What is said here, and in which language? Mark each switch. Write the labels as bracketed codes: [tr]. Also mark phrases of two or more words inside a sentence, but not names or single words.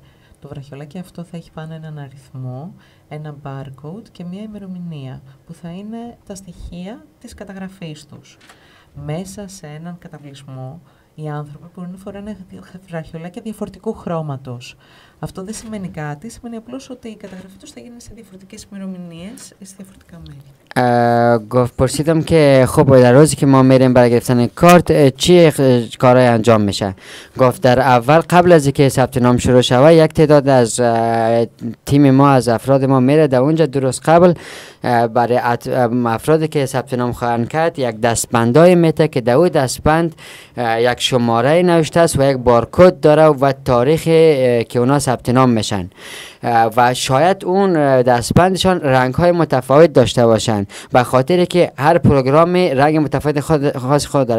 [el] Το βραχιολάκι αυτό θα έχει πάνω έναν αριθμό, ένα barcode και μια ημερομηνία που θα είναι τα στοιχεία της καταγραφής τους. Μέσα σε έναν καταβλισμό, οι άνθρωποι μπορούν να φοράνε βραχιολάκια διαφορετικού χρώματος. Αυτό δεν σημαίνει κάτι, σημαίνει απλώς ότι η καταγραφή τους θα γίνει σε διαφορετικές ημερομηνίες ή σε διαφορετικά μέρη. [fa] گفت پرسیدم که خب در روزی که ما میریم برای گرفتن کارت چی کارهای انجام میشه. گفت در اول قبل از اینکه ثبت نام شروع شود یک تعداد از تیم ما از افراد ما میره در اونجا درست قبل برای افرادی که ثبت نام خواهند کرد یک دستبندای میته که در اون دستبند یک شماره نوشته است و یک بارکد داره و تاریخ که اونا ثبت نام میشن و شاید اون دستبندشان رنگ های متفاوت داشته باشن به خاطر که هر پروگرامی رنگ متفاوت خاص خود داره.